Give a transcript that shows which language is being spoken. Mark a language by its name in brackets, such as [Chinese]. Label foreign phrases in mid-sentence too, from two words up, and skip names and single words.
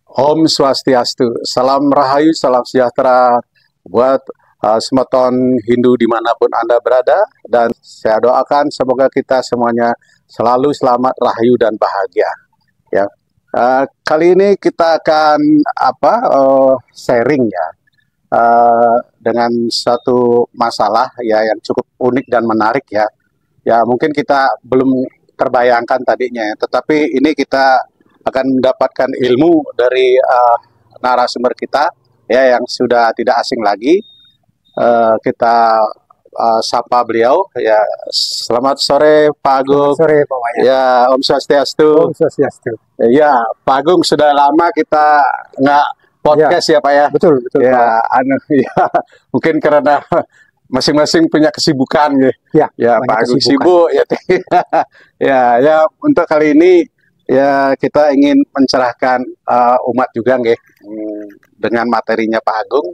[Indonesian] Om Swastiastu, salam rahayu, salam sejahtera buat semeton Hindu dimanapun Anda berada, dan saya doakan semoga kita semuanya selalu selamat, rahayu, dan bahagia. Ya, kali ini kita akan sharing ya dengan satu masalah ya yang cukup unik dan menarik ya. Ya mungkin kita belum terbayangkan tadinya, tetapi ini kita akan mendapatkan ilmu dari narasumber kita ya yang sudah tidak asing lagi. Kita sapa beliau ya. Selamat sore Pak Agung. Selamat sore Pak Wayan. Ya, Om Swastiastu. Om Swastiastu. Ya, Pak Agung sudah lama kita nggak podcast ya Pak ya. Betul ya, ya mungkin karena masing-masing punya kesibukan ya. Ya Pak Agung sibuk ya. ya untuk kali ini ya kita ingin mencerahkan umat juga nggih dengan materinya Pak Agung.